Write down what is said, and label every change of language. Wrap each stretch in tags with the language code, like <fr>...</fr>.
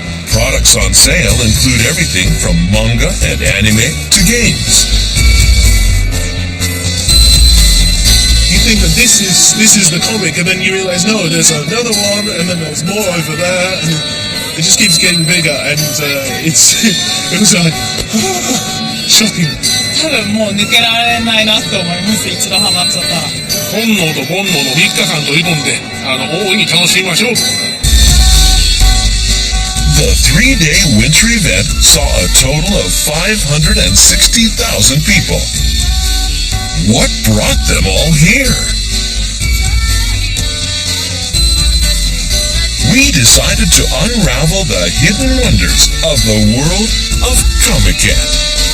<en>Products on sale include everything from manga and anime to games. You think that this is the comic, and then you realize, no, there's another one, and then there's more over there, and it just keeps getting bigger, and it was like, shocking.</en> <ja>多分もう抜けられないなって思います。一度ハマっちゃったら。本能と煩悩の3日間取り込んで、大いに楽しみましょう。</ja> <en>The 3-day winter event saw a total of 560,000 people. What brought them all here? We decided to unravel the hidden wonders of the world of Comiket.</en>